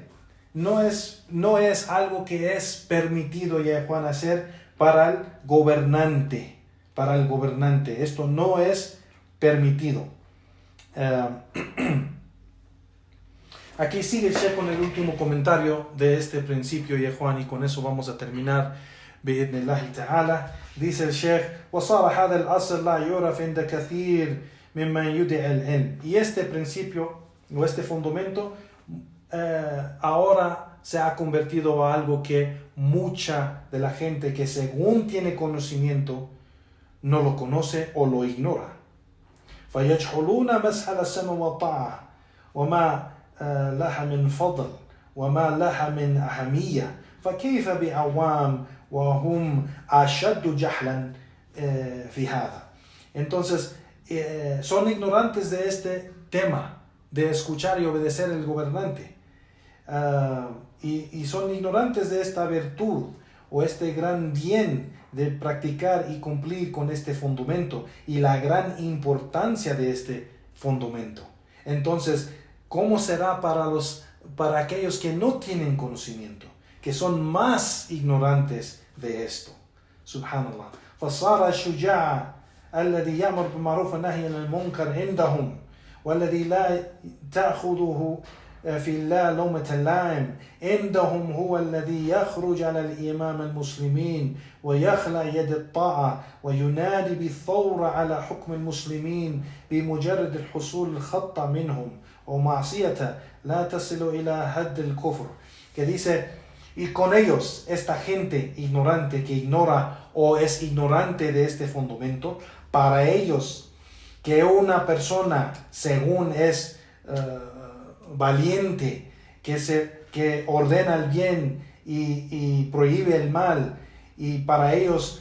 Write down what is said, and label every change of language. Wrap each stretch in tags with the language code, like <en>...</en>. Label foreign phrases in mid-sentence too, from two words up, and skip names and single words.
<es>No es algo que es permitido, ya Juan, hacer para el gobernante. Para el gobernante. Esto no es permitido. Aquí sigue el Sheikh con el último comentario de este principio, ya Juan, y con eso vamos a terminar.</es> <ar>بإذن الله تعالى.</ar> <es>Dice el Sheikh:</es> <ar>وصار هذا الأصل لا يعرف عند كثير ممن يدعي العلم.</ar> <es>Y este principio o este fundamento ahora se ha convertido a algo que mucha de la gente que según tiene conocimiento no lo conoce o lo ignora.</es> <ar>فيجحلون مسألة السمع والطاعة وما لها من فضل وما لها من أهمية فكيف بعوام وهم أشد جهلا في هذا.</ar> <es>Entonces son ignorantes de este tema de escuchar y obedecer al gobernante, y son ignorantes de esta virtud o este gran bien de practicar y cumplir con este fundamento y la gran importancia de este fundamento. Entonces, ¿cómo será para aquellos que no tienen conocimiento, que son más ignorantes de esto? Subhanallah.</es> <ar>فصار الشجاع الذي يأمر بالمعروف والنهي عن المنكر عندهم والذي لا تأخذه في الله لومة لائم عندهم هو الذي يخرج على الإمام المسلمين ويخلع يد الطاعة وينادي بالثورة على حكم المسلمين بمجرد الحصول الخطأ منهم ومعصية لا تصل إلى حد الكفر.</ar> <es>Que dice: y con ellos, esta gente ignorante que ignora o es ignorante de este fundamento, para ellos que una persona según es valiente, que ordena el bien y prohíbe el mal, y para ellos</es>